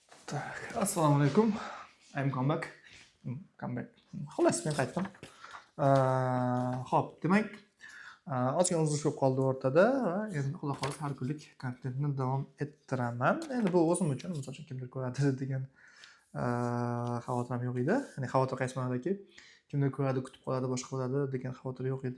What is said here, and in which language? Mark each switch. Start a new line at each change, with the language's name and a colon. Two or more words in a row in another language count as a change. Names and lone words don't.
Uzbek: Tak, assalomu alaykum.
English: I'm come back. Come back.
Uzbek: Xullas, men qaytdim. Xo'p, demak, ozgina uzush bo'lib qoldi o'rtada va endi xudo xohlasa har kunlik kontentni davom ettiraman. Endi bu o'zim uchun, misol uchun kimdir ko'radi degan xavotirim yo'q edi. Ya'ni xavotir qaysi ma'nodaki, kimdir ko'radi, kutib qoladi, boshqa bo'ladi degan xavotir yo'q edi.